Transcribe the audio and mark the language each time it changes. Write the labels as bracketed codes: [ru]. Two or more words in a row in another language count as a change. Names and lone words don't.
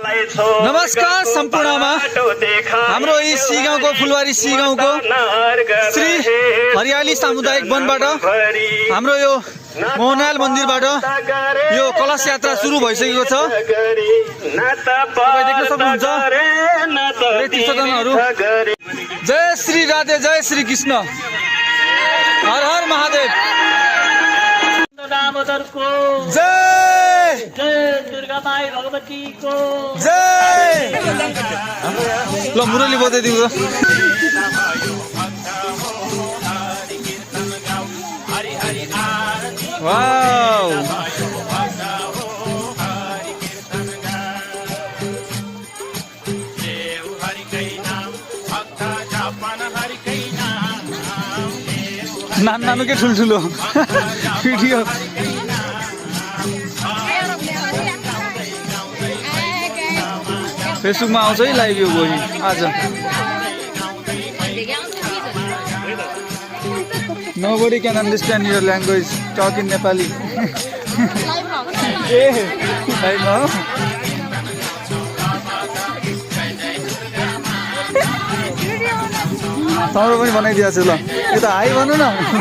[ne] नमस्कार सम्पूर्णमा हाम्रो यी सिगाउँको फुलबारी सिगाउँको श्री हरियाली सामुदायिक वनबाट हाम्रो यो मोहनाल मन्दिरबाट यो कलश यात्रा सुरु भइसकेको छ। तपाईं देख्न सक्नुहुन्छ तीर्थजनहरू। जय श्री राधे, जय श्री कृष्ण, हर हर महादेव, जय जय दुर्गा माई भगवती को जय। ल मुरली बजाइदिउँ। वाउ नानु के ठुल्ठुलो भिडियो फेसबुकमा आउँछ है लाइभ यो भोलि आज। [en] Nobody can understand your language. Talk in Nepali. I know. [ne] तम्रो पनि बनाइदिएको छु ल। यो त हाई भन्नु न।